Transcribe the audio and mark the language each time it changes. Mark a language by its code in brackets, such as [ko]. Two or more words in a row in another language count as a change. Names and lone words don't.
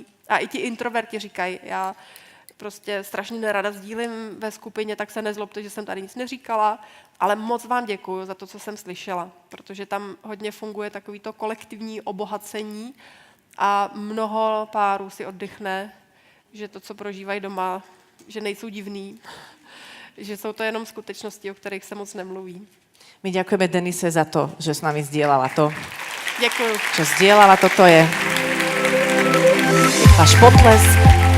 [cs] A i ti introverti říkají, já prostě strašně nerada sdílím ve skupině, tak se nezlobte, že jsem tady nic neříkala, ale moc vám děkuju za to, co jsem slyšela, protože tam hodně funguje takovýto kolektivní obohacení a mnoho párů si oddychne, že to, co prožívají doma, že nejsou divný, že jsou to jenom skutečnosti, o kterých se moc nemluví. [sk] My ďakujeme Denise za to, že s nami zdieľala to, [cs] Děkuju. [sk] čo zdieľala. Toto je váš potlesk.